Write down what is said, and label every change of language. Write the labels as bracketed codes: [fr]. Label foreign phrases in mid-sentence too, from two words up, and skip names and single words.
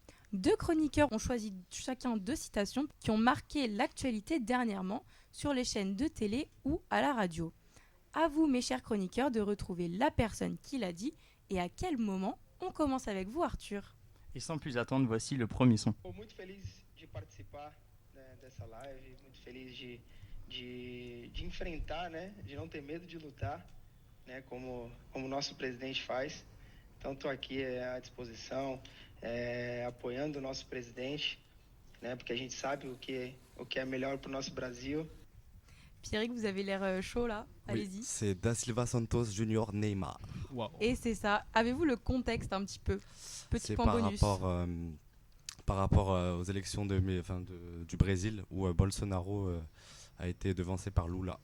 [fr] 2 chroniqueurs ont choisi chacun 2 citations qui ont marqué l'actualité dernièrement sur les chaînes de télé ou à la radio. À vous, mes chers chroniqueurs, de retrouver la personne qui l'a dit et à quel moment. On commence avec vous, Arthur. Et sans plus attendre, voici le premier son. [pt] Estou muito feliz de participar, né, dessa live, muito feliz de enfrentar, né, de não ter medo de lutar, né, como o nosso presidente faz. Então estou aqui à disposição, apoiando o nosso presidente, né, porque a gente sabe o que é melhor para o nosso Brasil. [fr] Pierrick, vous avez l'air chaud là, Oui, allez-y. c'est Da Silva Santos Junior Neymar. Waouh. Et c'est ça. Avez-vous le contexte un petit peu? Petit C'est point par bonus. rapport aux élections du Brésil où Bolsonaro a été devancé par Lula.